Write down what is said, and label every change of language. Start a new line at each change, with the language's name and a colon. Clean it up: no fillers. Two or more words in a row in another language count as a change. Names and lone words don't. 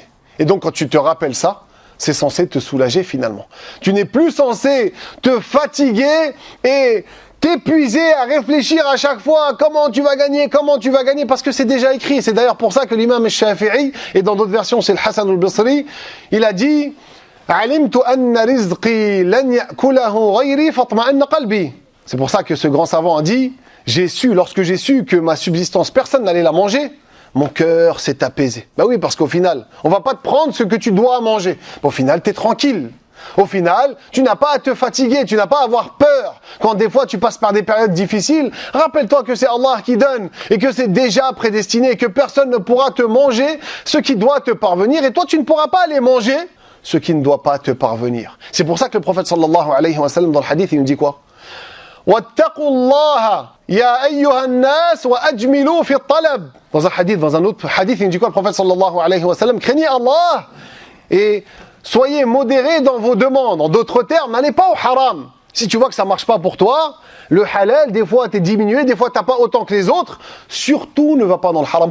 French: Et donc quand tu te rappelles ça, c'est censé te soulager finalement. Tu n'es plus censé te fatiguer et t'épuiser à réfléchir à chaque fois comment tu vas gagner, parce que c'est déjà écrit. C'est d'ailleurs pour ça que l'imam Shafi'i, et dans d'autres versions c'est le Hassan al-Basri, il a dit «
Arabic: علمت أن رزقي لن يأكله غيري فاطمأن قلبي
French: » C'est pour ça que ce grand savant a dit « Lorsque j'ai su que ma subsistance, personne n'allait la manger, mon cœur s'est apaisé. » Bah oui, parce qu'au final, on va pas te prendre ce que tu dois manger. Au final, t'es tranquille. Au final, tu n'as pas à te fatiguer, tu n'as pas à avoir peur. Quand des fois tu passes par des périodes difficiles, rappelle-toi que c'est Allah qui donne et que c'est déjà prédestiné et que personne ne pourra te manger ce qui doit te parvenir et toi tu ne pourras pas aller manger ce qui ne doit pas te parvenir. C'est pour ça que le prophète
Arabic: صلى الله عليه وسلم
French: dans le hadith il nous dit quoi ?
Arabic: واتقوا الله يا أيها الناس وأجملوا في الطلب.
French: Dans un autre hadith il nous dit quoi le prophète
Arabic: صلى الله عليه وسلم ?
French: Craignez Allah et soyez modérés dans vos demandes. En d'autres termes, n'allez pas au haram. Si tu vois que ça ne marche pas pour toi, le halal, des fois, t'es diminué, des fois, tu n'as pas autant que les autres. Surtout, ne va pas dans le haram.